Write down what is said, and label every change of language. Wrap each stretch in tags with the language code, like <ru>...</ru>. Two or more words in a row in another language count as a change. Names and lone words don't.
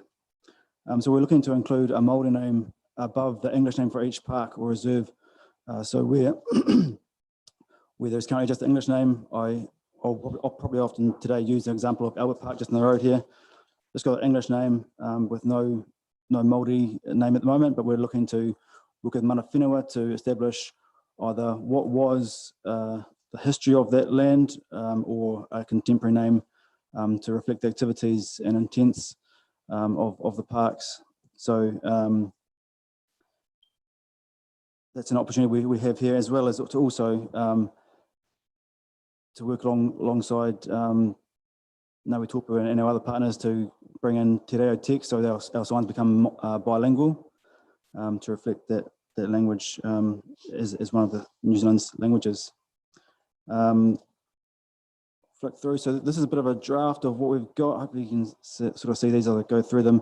<en>So we're looking to include a Māori name above the English name for each park or reserve. So where there's currently just the English name, I'll probably often today use the example of Albert Park just in the road here. It's got an English name with no Māori name at the moment, but we're looking to look at</en> <mi>mana whenua</mi> <en>to establish either what was the history of that land or a contemporary name to reflect the activities and intents of the parks. So that's an opportunity we have here, as well as to also to work alongside Ngāi Tōpu and our other partners to bring in</en> <mi>te reo</mi> <en>text, so our signs become bilingual to reflect that language is one of the New Zealand's languages. Flick through. So this is a bit of a draft of what we've got. Hopefully you can sort of see these as I go through them.</en>